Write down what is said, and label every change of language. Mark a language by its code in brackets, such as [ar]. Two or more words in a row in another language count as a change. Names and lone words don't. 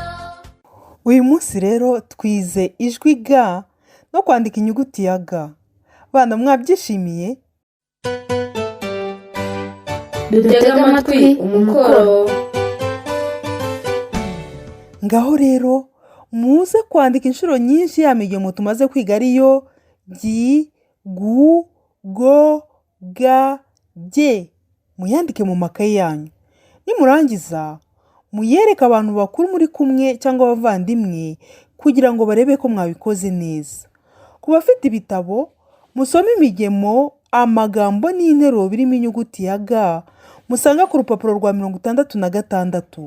[rw] Uyu munsi rero twize ijwi ga no kwandika inyuguti ya ga. Bana, mwabyishimiye? Dutega amatwi umukoro. Ngaho rero muze kwandika inshuro nyinshi ya migemo tumaze kwiga ariyo gi, gu, go, ga, ge. Muyandike mu makaye yanyu. Nimurangiza, muyereke abantu bakuru muri kumwe cyangwa abavandimwe kugira ngo barebe ko mwabikoze neza. Ku bafite ibitabo, musome imigemo, amagambo n'interuro birimo inyuguti ya ga musanga ku rupapuro rwa 66.